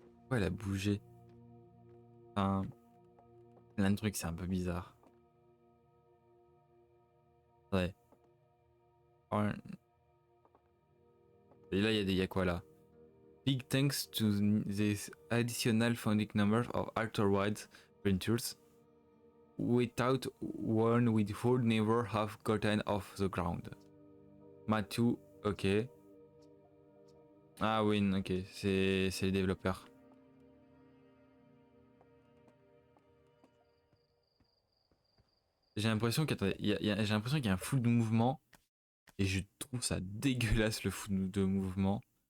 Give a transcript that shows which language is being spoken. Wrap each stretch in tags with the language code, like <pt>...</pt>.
<fr>Ouais, elle a bougé. Enfin, plein de trucs, c'est un peu bizarre. Ouais. Et là, il y a quoi là?</fr> <en>Big thanks to this additional founding number of Outerwide Ventures. Without one we would never have gotten off the ground.</en> <fr>Matthew, ok. Ah oui, ok, c'est les développeurs. J'ai l'impression j'ai l'impression qu'il y a un flou de mouvement et je trouve ça dégueulasse le flou de mouvement.</fr>